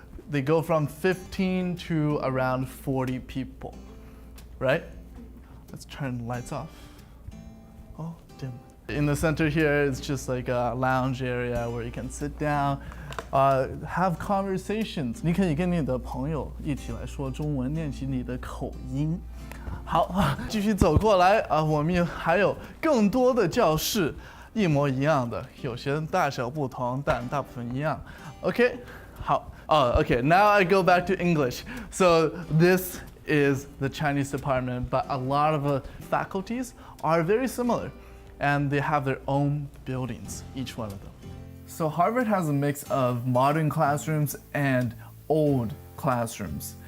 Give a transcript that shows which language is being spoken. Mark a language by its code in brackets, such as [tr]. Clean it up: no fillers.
[en] They go from 15 to around 40 people, right? Let's turn the lights off. Oh, dim. In the center here, it's just like a lounge area where you can sit down, have conversations. [zh] 你可以跟你的朋友一起来说中文，练习你的口音。好，继续走过来啊，我们还有更多的教室，一模一样的，有些大小不同，但大部分一样。 [en] OK， 好。Okay. Now I go back to English. So this is the Chinese department, but a lot of faculties are very similar, and they have their own buildings, each one of them. So Harvard has a mix of modern classrooms and old classrooms.